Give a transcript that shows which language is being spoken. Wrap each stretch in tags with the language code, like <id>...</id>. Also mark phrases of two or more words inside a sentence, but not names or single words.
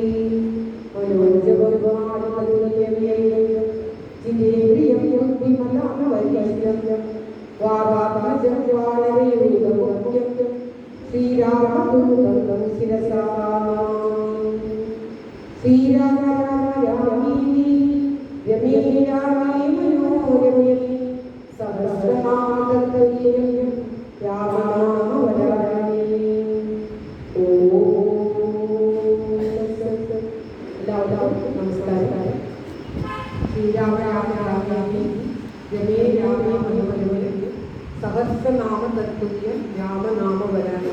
<sa>मनोजवद्वारितुल्यमे जितेन्द्रियं बुद्धिमतां वरिष्ठं वागात्मजं वानरयूथमुख्यं श्रीरामदूतं शिरसा श्रीराम रामीति रमे रामे मनोरमे सहस्रनामतत्तुल्यं രാമനാമവരാമേ.</sa> <ml>എല്ലാവർക്കും നമസ്കാരം.</ml> <sa>ശ്രീരാമ രാമ രാമേ രമേ രാമേ മനോരമേ സഹസ്രനാമ തത്തുല്യം രാമനാമവരാമേ.</sa>